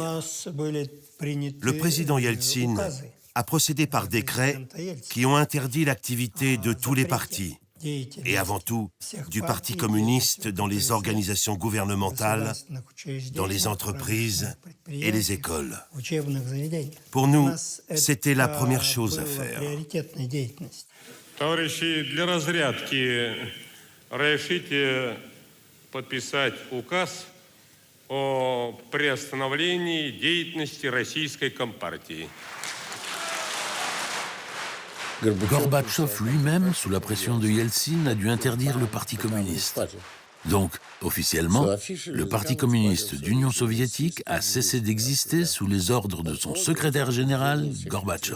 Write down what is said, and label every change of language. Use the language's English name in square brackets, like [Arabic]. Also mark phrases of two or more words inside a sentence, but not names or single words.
[French] Le président Yeltsin a procédé par décret qui ont interdit l'activité de tous les partis, et avant tout du Parti communiste dans les organisations gouvernementales, dans les entreprises et les écoles. Pour nous, c'était la première chose à faire. [Russian] Товарищи, для разрядки разрешите подписать указ о приостановлении деятельности российской компартии. [French] Gorbatchev lui-même, sous la pression de Yeltsin, a dû interdire le Parti communiste. Donc, officiellement, le Parti communiste d'Union soviétique a cessé d'exister sous les ordres de son secrétaire général, Gorbatchev.